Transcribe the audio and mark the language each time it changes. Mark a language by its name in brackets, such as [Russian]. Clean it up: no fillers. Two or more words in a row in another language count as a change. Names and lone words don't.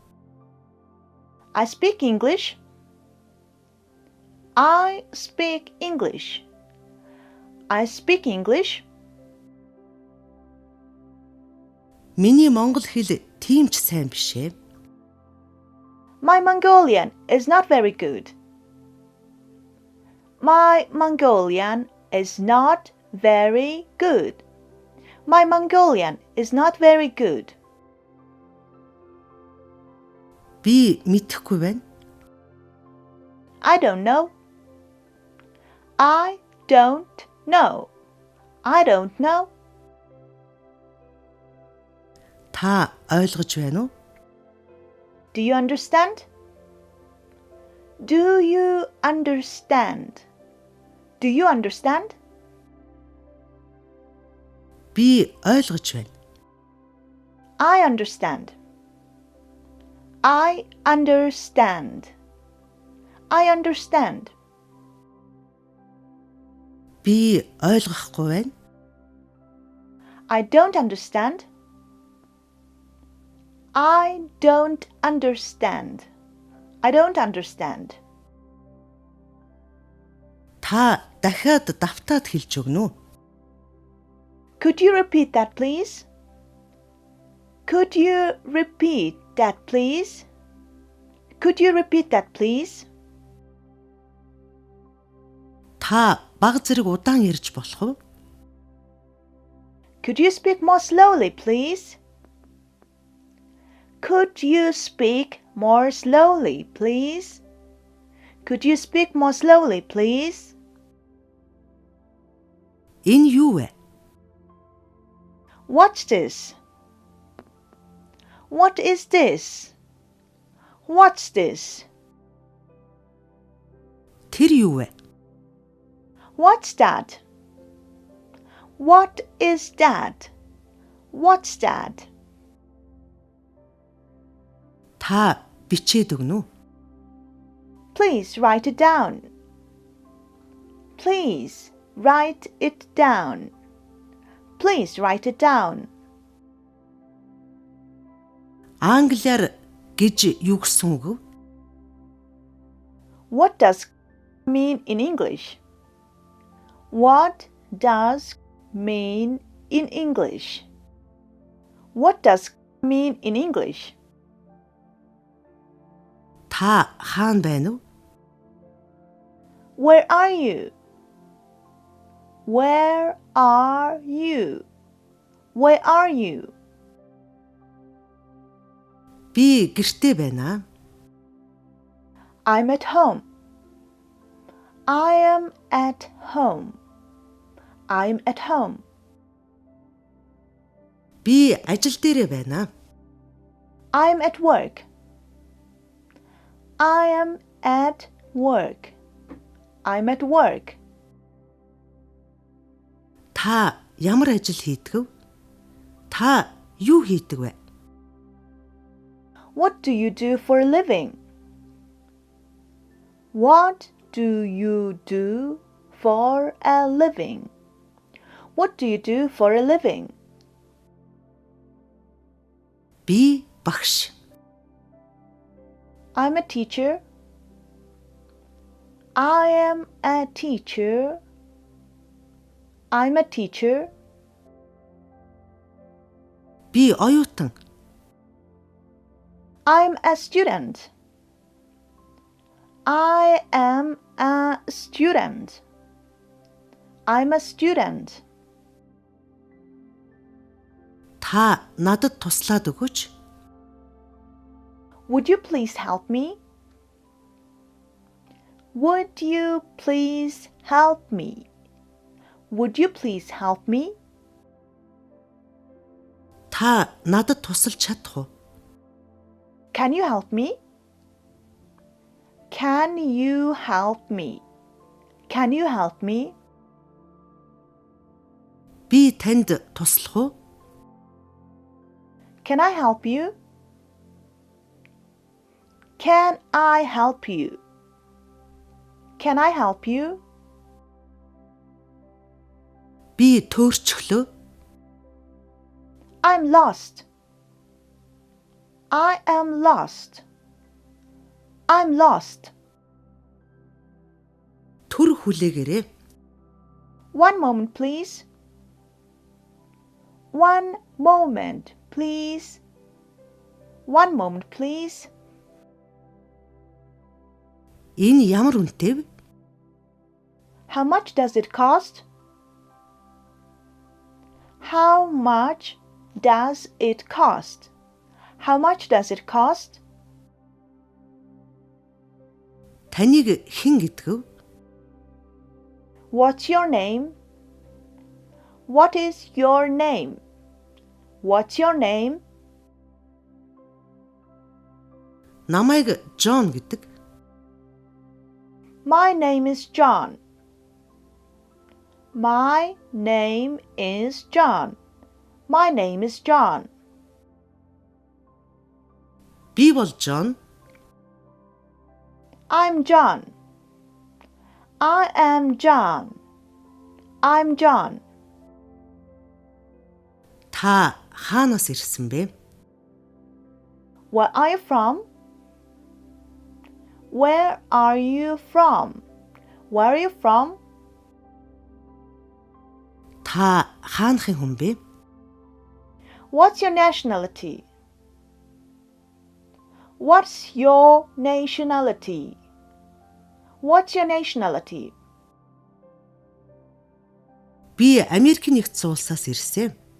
[English] I speak English. I speak English. I speak English. [Mongolian] Миний монгол хэл тийм ч сайн биш ээ. [English] My Mongolian is not very good. My Mongolian is not very good. My Mongolian is not very good. [Mongolian] Би мэдэхгүй байна. [English] I don't know. I don't know. I don't know. [Mongolian] Та ойлгож байна уу? [English] Do you understand? Do you understand? Do you understand? [Mongolian] Би ойлгож байна. [English] I understand. I understand. I understand. [Mongolian] Би ойлгохгүй байна. [English] I don't understand. I don't understand. I don't understand. [Mongolian] Та дахиад давтаад хэлж өгнө үү? [English] Could you repeat that, please? Could you repeat that, please? Could you repeat that, please? [Mongolian] Та баг зэрэг удаан ярьж болох уу? [English] Could you speak more slowly, please? Could you speak more slowly, please? Could you speak more slowly, please? [Mongolian] Энэ юу вэ? [English] What's this? What is this? What's this? [Mongolian] Тэр юу вэ? [English] What's that? What is that? What's that? [Mongolian] Та бичээд өгнө үү? [English] Please write it down. Please write it down. Please write it down. [Mongolian] Англиар гэж юу гэсэн үг вэ? [English] What does mean in English? What does mean in English? What does mean in English? [Mongolian] Та хаана байна уу? [English] Where are you? Where are you? Where are you? [Mongolian] Би гэртээ байна. [English] I'm at home. I am at home. I'm at home. [Mongolian] Би ажил дээрээ байна. [English] I'm at work. I am at work. I'm at work. [Mongolian] Та ямар ажил хийдэг вэ? Та юу хийдэг вэ? [English] What do you do for a living? What do you do for a living? What do you do for a living? [Mongolian] Би багш. [English] I'm a teacher. I am a teacher. I'm a teacher. [Mongolian] Би оюутан. [English] I'm a student. I am a student. I'm a student. [Mongolian] Та надад туслаад өгөөч. [English] Would you please help me? Would you please help me? Would you please help me? [Mongolian] Та надад тусалж чадах уу? [English] Can you help me? Can you help me? Can you help me? [Mongolian] Би танд туслах уу? [English] Can I help you? Can I help you? Can I help you? [Mongolian] Би төөрчглөө. [English] I'm lost. I am lost. I'm lost. [Mongolian] Түр хүлээгээрэй. [English] One moment, please. One moment, please. One moment, please. [Mongolian] Энэ ямар үнэтэй вэ? [English] How much does it cost? How much does it cost? How much does it cost? [Mongolian] Таныг хэн гэдгэв? [English] What's your name? What is your name? What's your name? [Mongolian] Намайг Джон гэдэг. [English] My name is John. My name is John. My name is John. [Mongolian] Би бол Джон. [English] I'm John. I am John. I'm John. [Mongolian] Та хаанаас ирсэн бэ? [English] Where are you from? Where are you from? Where are you from? [Mongolian] Та хаанхын хүн бэ? [English] What's your nationality? What's your nationality? What's your nationality? [Mongolian] Би Америк нэгдсэн улсаас ирсэн.